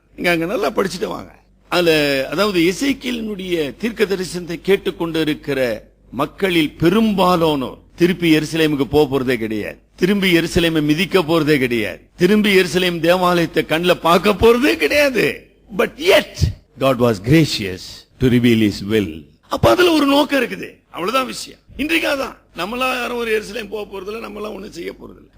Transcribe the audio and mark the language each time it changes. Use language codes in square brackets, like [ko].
[ta] நீங்க அங்க நல்லா படிச்சுட்டு வாங்க. அதுல அதாவது எசேக்கியேலினுடைய தீர்க்க தரிசனத்தை கேட்டுக்கொண்டு இருக்கிற மக்களில் பெரும்பாலானோர் திருப்பி எருசலேமுக்கு போறதே கிடையாது, திரும்பி எருசலேமை மிதிக்க போறதே கிடையாது, திரும்பி எருசலேம் தேவாலயத்தை கண்ணில் பார்க்க போறதே கிடையாது. [en] But yet God was gracious to reveal his will. [ta] அப்ப அதுல ஒரு நோக்கம் இருக்குது. அவ்வளவுதான் விஷயம். இன்றைக்கு அதான், நம்மளா யாரும் ஒரு எருசலேம் போறதில்லை, நம்மளாம் ஒண்ணும் செய்ய போறதில்லை.